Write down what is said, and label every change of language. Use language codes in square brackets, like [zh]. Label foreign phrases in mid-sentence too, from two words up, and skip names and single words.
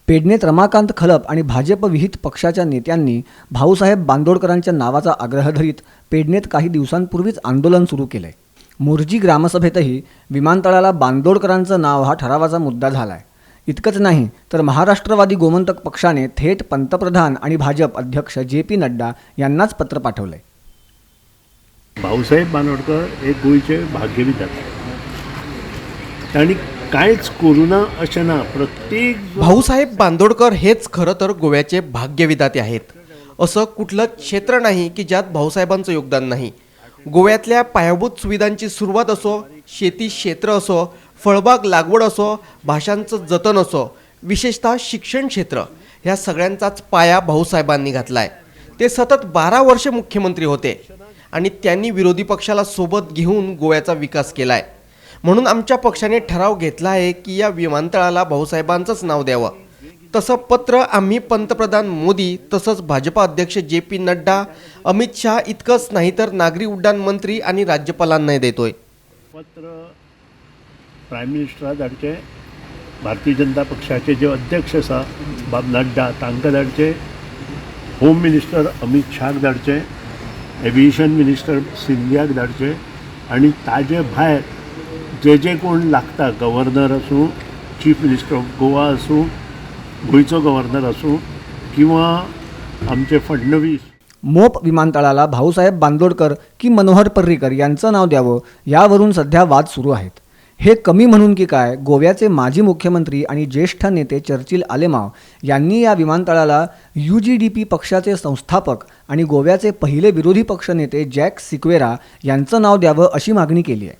[mr] पेडणेत रमाकांत खलप आणि भाजप विहित पक्षाच्या नेत्यांनी भाऊसाहेब बांदोडकरांच्या नावाचा आग्रह धरीत पेडणेत काही दिवसांपूर्वीच आंदोलन सुरू केलंय. मोर्जी ग्रामसभेतही विमानतळाला बांदोडकरांचं नाव हा ठरावाचा मुद्दा झालाय. इतकंच नाही तर महाराष्ट्रवादी गोमंतक पक्षाने थेट पंतप्रधान आणि भाजप अध्यक्ष JP नड्डा यांनाच पत्र पाठवलंय. [kok] भाऊसाहेब बांदोडकर हे गोंयचे भाग्यविधाते आणि कांयच करुना अशें ना. प्रत्येक [mr] भाऊसाहेब बांदोडकर हेच खरं तर गोव्याचे भाग्यविधाते आहेत. असं कुठलं क्षेत्र नाही की ज्यात भाऊसाहेबांचं योगदान नाही. गोव्यातल्या पायाभूत सुविधांची सुरुवात असो, शेती क्षेत्र असो, फळबाग लागवड असो, भाषांचं जतन असो, विशेषतः शिक्षण क्षेत्र, ह्या सगळ्यांचाच पाया भाऊसाहेबांनी घातलाय. ते सतत 12 वर्ष मुख्यमंत्री होते आणि त्यांनी विरोधी पक्षाला सोबत घेऊन गोव्याचा विकास केलाय. म्हणून आमच्या पक्षाने ठराव घेतला आहे की या विमानतळाला भाऊसाहेबांचंच नाव द्यावं. तसं पत्र आम्ही पंतप्रधान मोदी तसंच भाजपा अध्यक्ष JP नड्डा, अमित शहा इतकंच नाही तर नागरी उड्डाण मंत्री आणि राज्यपालांनाही देतोय. [kok] पत्र [en] prime minister [kok] धाडचे, भारतीय जनता पक्षाचे जे अध्यक्ष आसा नड्डा तांकां धाडचे, [en] home minister [kok] अमित शहाक धाडचे, [en] aviation minister [kok] सिंधियाक धाडचे आणि ताजे भायर जे जे कोण लागता, गव्हर्नर आसूं, [en] chief minister of Goa [kok] आसूं, गोंयचो गव्हर्नर आसूं किंवा आमचे फडणवीस. [mr] मोप विमानतळाला भाऊसाहेब बांदोडकर की मनोहर पर्रीकर यांचं नाव द्यावं यावरून सध्या वाद सुरू आहेत. हे कमी म्हणून की काय, गोव्याचे माजी मुख्यमंत्री आणि ज्येष्ठ नेते चर्चिल आलेमाव यांनी या विमानतळाला UGDP पक्षाचे संस्थापक आणि गोव्याचे पहिले विरोधी पक्षनेते जॅक सिक्वेरा यांचं नाव द्यावं अशी मागणी केली आहे.